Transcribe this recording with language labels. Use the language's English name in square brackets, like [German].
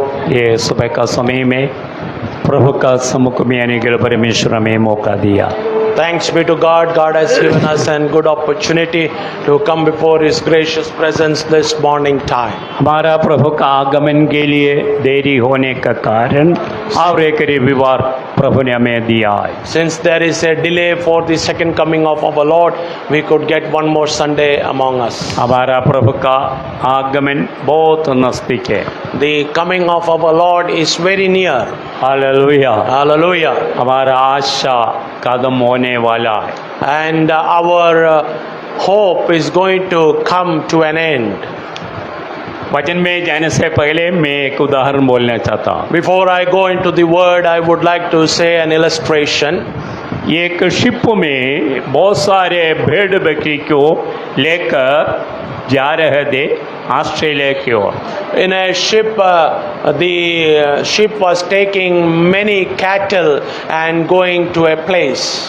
[Hindi] ये सुबह का समय में प्रभु का सम्मुख में आने के लिए परमेश्वर हमें मौका दिया। [English] Thanks be to God. God has given us a good opportunity to come before His gracious presence this morning time. [Hindi] हमारा प्रभु का आगमन के लिए देरी होने का कारण और एक रविवार प्रभु ने हमें दिया है। [English] Since there is a delay for the second coming of our Lord, we could get one more Sunday among us. [Hindi] हमारा प्रभु का आगमन बहुत नजदीक है। [English] The coming of our Lord is very near. [Hindi] Hallelujah. [English] Hallelujah. [Hindi] हमारा आशा कदम होने वाला है। [English] And our hope is going to come to an end. [Hindi] वचन में जाने से पहले मैं एक उदाहरण बोलना चाहता हूँ। [English] Before I go into the word, I would like to say an illustration. [Hindi] एक शिप में बहुत सारे भेड़ बकरी को लेकर जा रहे थे ऑस्ट्रेलिया की ओर। [English] In a ship, the ship was taking many cattle and going to a place.